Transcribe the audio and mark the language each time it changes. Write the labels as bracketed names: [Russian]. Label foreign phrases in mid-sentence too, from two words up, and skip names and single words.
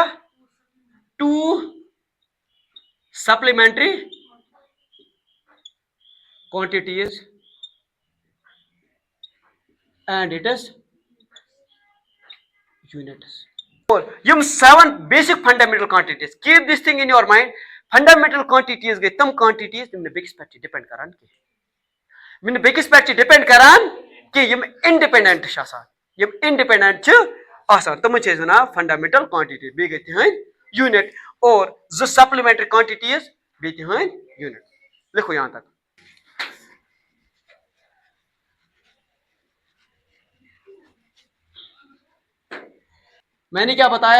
[English] 2 supplementary quantities and its units. [Kashmiri] और यम [English] 7 basic fundamental quantities. Keep this thing in your mind. fundamental quantities [Kashmiri] गई तम क्वांटिटीज यम बेकिस पे डिपेंड करान कि यम बेकिस पे डिपेंड करान कि यम इंडिपेंडेंट छ आसान. यम इंडिपेंडेंट छ आसान तम छ जना [English] fundamental quantity. [Kashmiri] बे गई तिहन यूनिट और जो [English] supplementary quantities [Kashmiri] बे तिहन यूनिट. [Hindi] लिखो यहां तक. मैंने क्या बताया?